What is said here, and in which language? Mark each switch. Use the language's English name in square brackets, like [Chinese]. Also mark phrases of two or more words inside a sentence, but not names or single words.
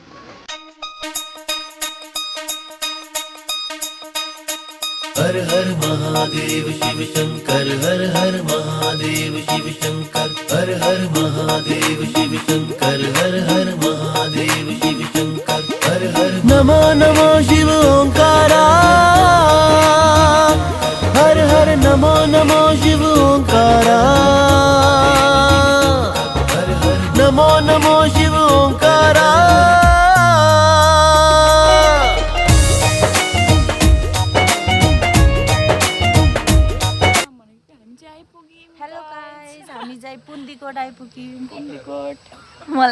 [Hindi] हर हर महादेव शिव शंकर हर हर महादेव शिव शंकर हर हर महादेव शिव शंकर हर हर महादेव शिव शंकर हर हर नमो नमो शिव ओंकारा हर हर नमो नमो शिव ओंकारा हर हर नमो नमो शिव ओंकारा [English] hello guys [Nepali] हामी चाहिँ पुन्डीकोट आइपुग्यौँ पुन्डीकोट मलाई